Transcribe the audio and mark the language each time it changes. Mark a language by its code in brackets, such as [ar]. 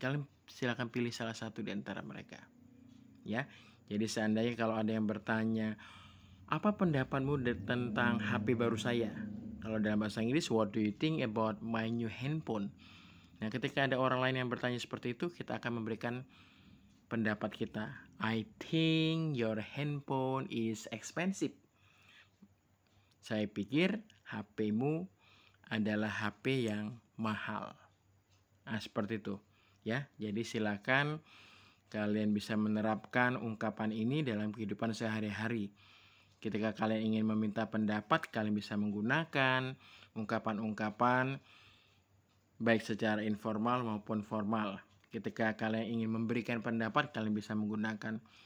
[id] Kalian silakan pilih salah satu di antara mereka. Ya. Jadi seandainya kalau ada yang bertanya, apa pendapatmu tentang HP baru saya? Kalau dalam bahasa Inggris, [en] what do you think about my new handphone? [id] Nah, ketika ada orang lain yang bertanya seperti itu, kita akan memberikan pendapat kita. [en] I think your handphone is expensive. [id] Saya pikir HP-mu adalah HP yang mahal. Nah, seperti itu. Ya, jadi silakan kalian bisa menerapkan ungkapan ini dalam kehidupan sehari-hari. Ketika kalian ingin meminta pendapat, kalian bisa menggunakan ungkapan-ungkapan baik secara informal maupun formal. Ketika kalian ingin memberikan pendapat, kalian bisa menggunakan